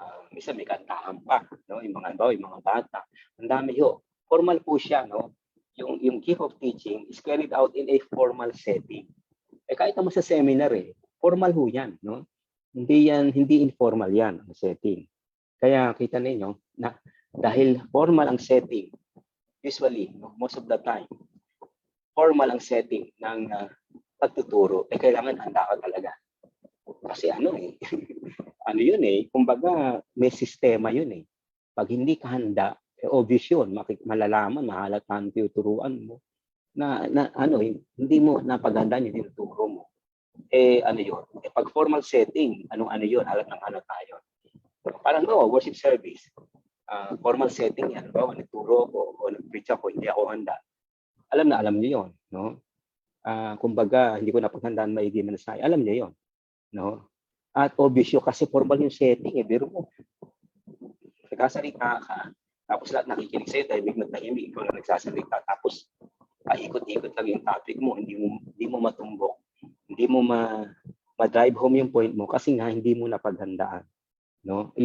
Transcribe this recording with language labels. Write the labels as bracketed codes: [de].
[tl] Minsan may kantahan pa, no? Yung mga bata. Ang dami ho. Formal po siya, no? [en] yung gift of teaching is carried out in a formal setting. [tl] Kahit naman sa seminar formal ho yan, no? Hindi informal yan ang setting. Kaya kita ninyo na dahil formal ang setting, usually, no, most of the time, formal ang setting ng pagtuturo, kailangan handa ka talaga. Kasi ano ano yun kumbaga may sistema yun Pag hindi ka handa, obvious yun, malalaman, mahalata ang tinuturuan mo na hindi mo napaghandaan yung tinuturo mo. Ano yun? Pag formal setting, ano yun? Halat ng tayo. Parang worship service. Formal setting yan. Nagturo ko o nag-preach ako, hindi ako handa. Alam niyo yun, no? Kumbaga, hindi ko napaghandaan maigi man sa alam niyo yun, no? At obvious yun, kasi formal yung setting Biro mo. Nagkasalita ka, tapos lahat nakikinig sa'yo, tahimik na tahimik, ikaw na nagsasalita, tapos ikot-ikot lang yung topic mo, hindi mo matumbok, hindi mo ma-drive home yung point mo kasi nga hindi mo napaghandaan, no?